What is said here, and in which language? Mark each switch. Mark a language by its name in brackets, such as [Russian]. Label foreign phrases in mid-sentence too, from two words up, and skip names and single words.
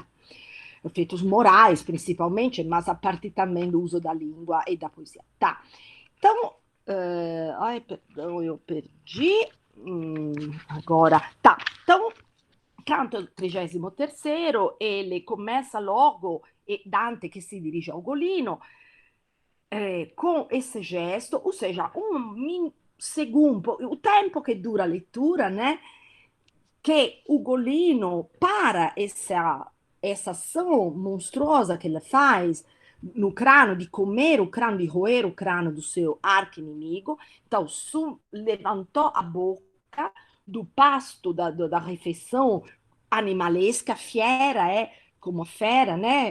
[Portuguese] Efeitos morais, principalmente, mas a partir também do uso da língua e da poesia. Tá. Então, ai, perdão, eu perdi. Agora, tá. Então, canto 33º, ele começa logo, e Dante [Italian] che si dirige [Portuguese] a Ugolino, com esse gesto, ou seja, segundo, o tempo que dura a leitura, né? Que Ugolino, para essa ação monstruosa que ele faz no crânio, de comer o crânio, de roer o crânio do seu arqui-inimigo, então levantou a boca do pasto da refeição animalesca, fiera, como a fera, né?